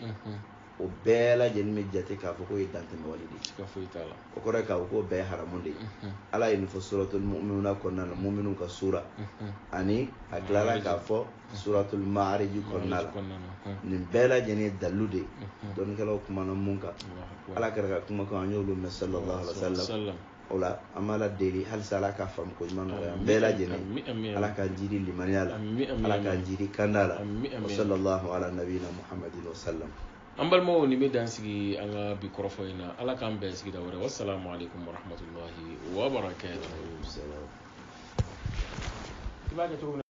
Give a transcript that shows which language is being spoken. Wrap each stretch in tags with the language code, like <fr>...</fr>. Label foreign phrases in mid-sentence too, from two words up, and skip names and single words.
<bm>o bɛɛ lajɛlen bɛ jate k'a fɔ ko ye dantɛmɛ wale de ye o kɔrɔ ye k'a fɔ k'o bɛɛ ye haramu de ye ala ye nin fɔ suratul mu'minuna kɔnɔna la mu'minun ka sura ani a tilala k'a fɔ suratul ma'arij kɔnɔna la nin bɛɛ lajɛlen ye dalilu de ye dɔnnikɛlaw kumana mun kan ala kɛra ka kuma kan an y'olu mɛn</bm> <ar>صلى الله عليه وسلم</ar> <bm>o la an b'a la deli halisa ala ka faamu ko ɲuman nɔgɔya an bɛɛ lajɛlen ala k'an jiri limaniya la ala k'an jiri kanda la</bm> <ar>وصلى الله على نبينا محمد وسلم</ar> <bm>an balimaw ni bɛ dan sigi an ka bi kɔrɔfɔ in na ala k'an bɛn sigida wɛrɛ</bm> <ar>والسلام عليكم ورحمة الله وبركاته</ar>